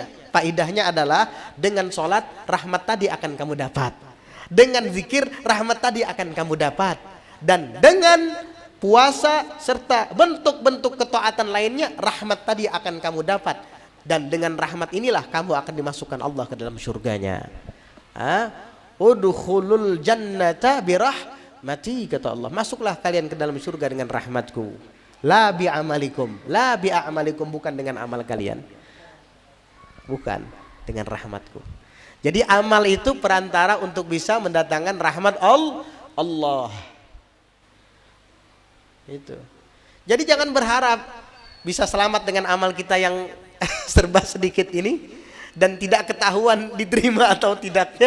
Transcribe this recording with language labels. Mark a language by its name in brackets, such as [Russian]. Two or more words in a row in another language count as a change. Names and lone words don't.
[Indonesian] Faidahnya adalah dengan sholat rahmat tadi akan kamu dapat, dengan zikir rahmat tadi akan kamu dapat, dan dengan puasa serta bentuk-bentuk ketaatan lainnya rahmat tadi akan kamu dapat, dan dengan rahmat inilah kamu akan dimasukkan Allah ke dalam surganya. [Arabic] ادخلوا الجنة برحمتي, [Indonesian] kata Allah, masuklah kalian ke dalam surga dengan rahmatku. [Arabic] لا بأعمالكم، لا بأعمالكم, [Indonesian] bukan dengan amal kalian, bukan, dengan rahmatku. Jadi amal itu perantara untuk bisa mendatangkan rahmat Allah. Itu. Jadi jangan berharap bisa selamat dengan amal kita yang serba sedikit ini dan tidak ketahuan diterima atau tidaknya.